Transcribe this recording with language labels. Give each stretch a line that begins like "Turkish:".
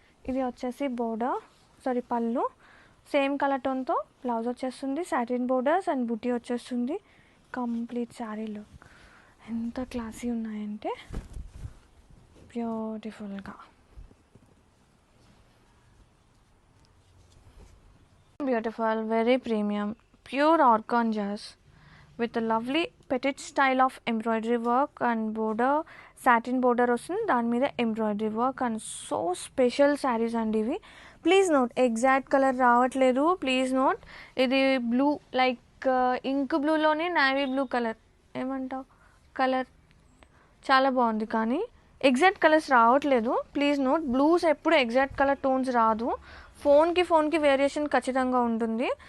Telugu: ఇది వచ్చేసి బోర్డర్ పళ్ళు సేమ్ కలర్ టోన్తో బ్లౌజ్ వచ్చేస్తుంది, సాటిన్ బోర్డర్స్ అండ్ బుటీ వచ్చేస్తుంది. కంప్లీట్ శారీ లుక్ ఎంత క్లాసీ ఉన్నాయంటే బ్యూటిఫుల్గా.
English: Beautiful, very premium, pure organzas with a lovely petite style of embroidery work and border, satin border
Telugu: వస్తుంది, దాని మీద embroidery work and so special saris అండి ఇవి. ప్లీజ్ నోట్ ఎగ్జాక్ట్ కలర్ రావట్లేదు, ప్లీజ్ నోట్. ఇది blue like ink బ్లూలోనే navy blue colour ఏమంటావు colour చాలా బాగుంది, కానీ ఎగ్జాక్ట్ కలర్స్ రావట్లేదు. ప్లీజ్ నోట్, బ్లూస్ ఎప్పుడు ఎగ్జాక్ట్ కలర్ టోన్స్ రాదు, ఫోన్కి వేరియేషన్ ఖచ్చితంగా ఉంటుంది.